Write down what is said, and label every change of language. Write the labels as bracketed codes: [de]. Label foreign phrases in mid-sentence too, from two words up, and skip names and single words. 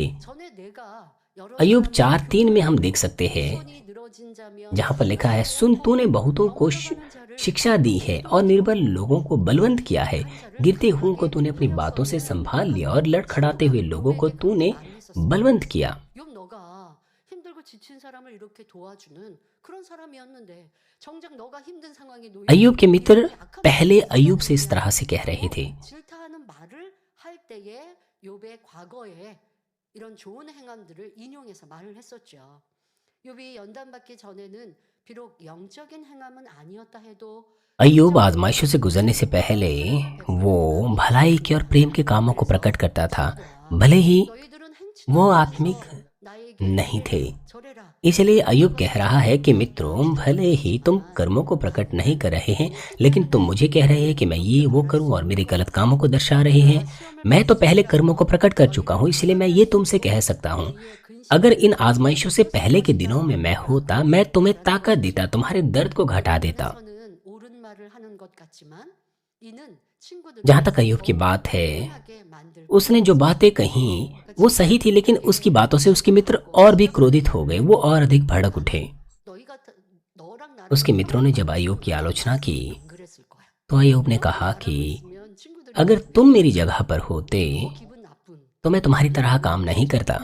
[hi] अयूब 4:3 में हम देख सकते हैं, जहां पर लिखा है, सुन, तूने बहुतों को शिक्षा दी है और निर्बल लोगों को बलवंत किया है। गिरते हुओं को तूने अपनी बातों से संभाल लिया और लड़खड़ाते हुए लोगों को तूने बलवंत किया। [ko] 욥 너가 힘들고 지친 사람을 이렇게 도와주는 그런 사람이었는데 정작 너가 힘든 상황에 놓여 [hi] अयूब के मित्र पहले अयूब से इस तरह से कह रहे थे। [ko] 질타하는 말을 할 때에 욥의 과거에 이런 좋은 행함들을 인용해서 말을 했었죠. 욥이 연단받기 전에는 비록 영적인 행함은 아니었다 해도 [hi] अयूब आजमाइशों से गुजरने से पहले वो भलाई के और प्रेम के कामों को प्रकट करता था, भले ही [ko] 너희들은 [hi] वो [ko] 행치는 [hi] आत्मिक [ko] 나에게 [hi] नहीं थे। [ko] 절해라. [hi] इसलिए अयूब कह रहा है कि मित्रों, भले ही तुम कर्मों को प्रकट नहीं कर रहे हैं, लेकिन तुम मुझे कह रहे हैं कि मैं ये वो करूं और मेरे गलत कामों को दर्शा रहे हैं। मैं तो पहले कर्मों को प्रकट कर चुका हूं, इसलिए मैं ये तुमसे कह सकता हूं, अगर इन आजमाइशों से पहले के दिनों में मैं होता, मैं तुम्हें ताकत देता, तुम्हारे दर्द को घटा देता। [ko] 서는 옳은 말을 하는 것 같지만 이는 [hi] जहां तक अयूब की बात है, उसने जो बातें कही वो सही थी, लेकिन उसकी बातों से उसके मित्र और भी क्रोधित हो गए, वो और अधिक भड़क उठे। उसके मित्रों ने जब अयूब की आलोचना की तो अयूब ने कहा कि अगर तुम मेरी जगह पर होते तो मैं तुम्हारी तरह काम नहीं करता।